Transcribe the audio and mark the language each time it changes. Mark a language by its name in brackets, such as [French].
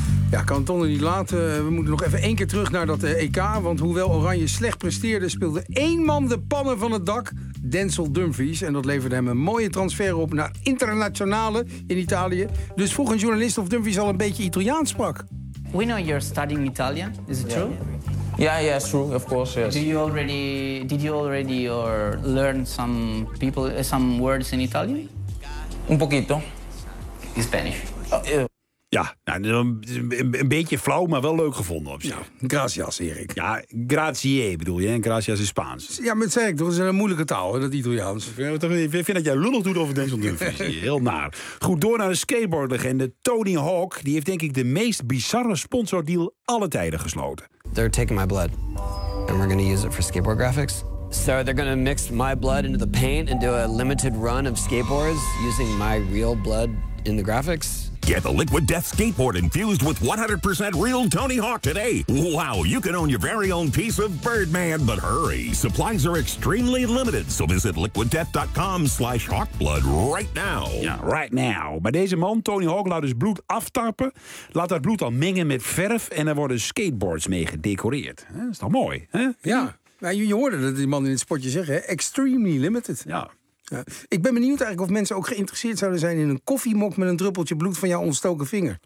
[Dutch] Ja, kan het onder niet laten. We moeten nog even één keer terug naar dat EK. Want hoewel Oranje slecht presteerde, speelde één man de pannen van het dak. Denzel Dumfries. En dat leverde hem een mooie transfer op naar internationale in Italië. Dus vroeg een journalist of Dumfries al een beetje Italiaans sprak. [English] We know you're studying Italian, is it true? Yeah, yeah, it's true, of course, yes. Did you already learn some words in Italian? [Spanish] Un poquito. [English] In Spanish. [Dutch] Ja, nou, een beetje flauw, maar wel leuk gevonden op zich. Ja, [Spanish] gracias, Erik. [Dutch] Ja, grazie bedoel je, en gracias in Spaans. Ja, maar zeg ik, dat is een moeilijke taal, dat Italiaans. Ik vind dat jij lullig doet over Denzel Dumfries. Heel naar. Goed, door naar de skateboardlegende Tony Hawk. Die heeft denk ik de meest bizarre sponsordeal alle tijden gesloten. [English] They're taking my blood. And we're going to use it for skateboard graphics. So they're going to mix my blood into the paint and do a limited run of skateboards using my real blood in the graphics. Get the Liquid Death skateboard infused with 100% real Tony Hawk today. Wow, you can own your very own piece of Birdman, but hurry. Supplies are extremely limited, so visit liquiddeath.com/hawkblood right now. Ja, right now. [Dutch] Bij deze man, Tony Hawk, laat dus bloed aftappen. Laat dat bloed dan mengen met verf en er worden skateboards mee gedecoreerd. Dat is toch mooi, hè? Ja, ja. Je hoorde dat die man in het sportje zeggen, [English] extremely limited. [Dutch] Ja. Ja. Ik ben benieuwd eigenlijk of mensen ook geïnteresseerd zouden zijn in een koffiemok met een druppeltje bloed van jouw ontstoken vinger.